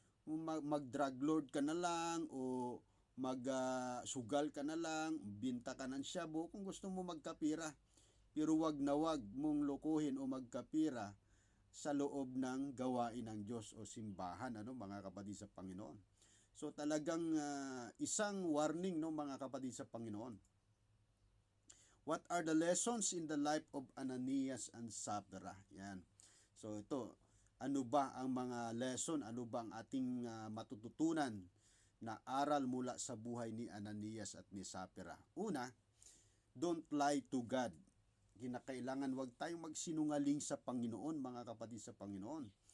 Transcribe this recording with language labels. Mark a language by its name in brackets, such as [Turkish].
[Filipino] Mag-drug lord ka na lang o mag-sugal ka na lang, binta ka ng shabu kung gusto mo magkapira. pero wag na wag mong lokohin o magkapira sa loob ng gawain ng Diyos o simbahan, ano mga kapatid sa Panginoon. So talagang isang warning, no mga kapatid sa Panginoon. [English] What are the lessons in the life of Ananias and Sapphira? [Filipino] Yan. So ito, ano ba ang mga lesson, ano ba ang ating matututunan na aral mula sa buhay ni Ananias at ni Sapphira? Una, [English] don't lie to God. [Filipino] Kinakailangan wag tayong magsinungaling sa Panginoon, mga kapatid sa Panginoon.